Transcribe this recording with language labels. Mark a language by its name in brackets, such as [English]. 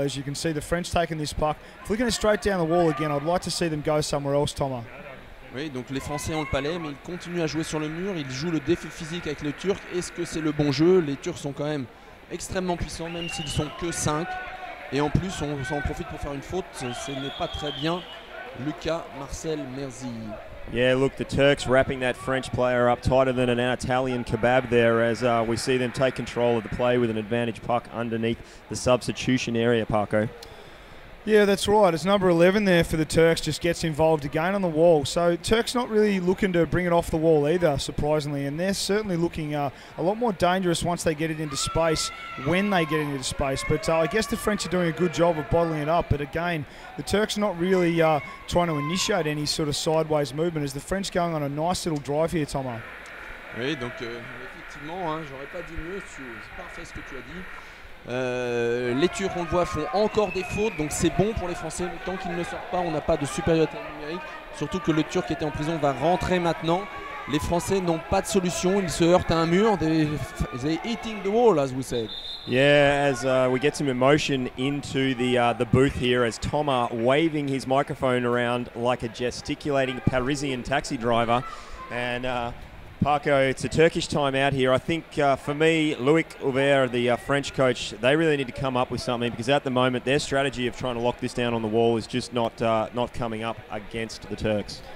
[English] As you can see, the French taking this puck, flicking it straight down the wall again. I'd like to see them go somewhere else, Thomas. [French] Oui, donc les Français ont le palais, mais ils continuent à jouer sur le mur. Ils jouent le défi physique avec les Turcs. Est-ce que c'est le bon jeu? Les Turcs sont quand même extrêmement puissants, même s'ils sont que 5. Et en plus, on en profite pour faire une faute. Ce n'est pas très bien. Lucas Marcel Merzi. [English] Yeah, look, the Turks wrapping that French player up tighter than an Italian kebab there, as we see them take control of the play with an advantage puck underneath the substitution area, Parko. Yeah, that's right. It's number 11 there for the Turks, just gets involved again on the wall. So Turks not really looking to bring it off the wall either, surprisingly, and they're certainly looking a lot more dangerous once they get it into space, when they get it into space. But I guess the French are doing a good job of bottling it up. But again, the Turks not really trying to initiate any sort of sideways movement, as the French going on a nice little drive here, Tomo. [French] Oui, donc effectivement, hein, j'aurais pas dit mieux, c'est parfait ce que tu as dit. Les Turcs, on le voit, font encore des fautes, donc c'est bon pour les Français. Tant qu'ils ne sortent pas, on n'a pas de supériorité numérique. Surtout que le Turc qui était en prison va rentrer maintenant. Les Français n'ont pas de solution, ils se heurtent à un mur. [English] They're eating the wall, as we said. Yeah, as we get some emotion into the booth here, as Thomas waving his microphone around like a gesticulating Parisian taxi driver. And Parko, it's a Turkish timeout here. I think for me, Loic Aubert, the French coach, they really need to come up with something, because at the moment their strategy of trying to lock this down on the wall is just not coming up against the Turks.